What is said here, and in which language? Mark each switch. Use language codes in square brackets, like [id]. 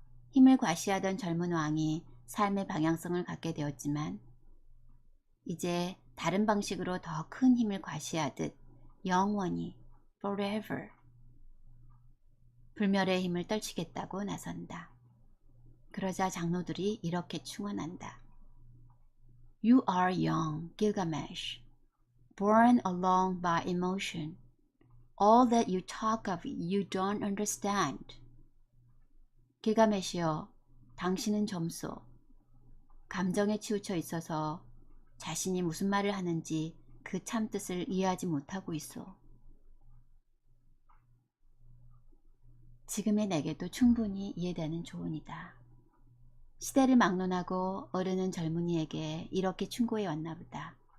[ko] 힘을 과시하던 젊은 왕이 삶의 방향성을 갖게 되었지만 이제 다른 방식으로 더 큰 힘을 과시하듯 영원히 forever 불멸의 힘을 떨치겠다고 나선다. 그러자 장로들이 이렇게 충언한다. [en] You are young, Gilgamesh, born alone by emotion. All that you talk of you don't understand. [ko] 길가메시여, 당신은 젊소. 감정에 치우쳐 있어서 자신이 무슨 말을 하는지 그 참뜻을 이해하지 못하고 있어. 지금의 내게도 충분히 이해되는 조언이다. 시대를 막론하고 어르는 젊은이에게 이렇게 충고해 왔나 보다.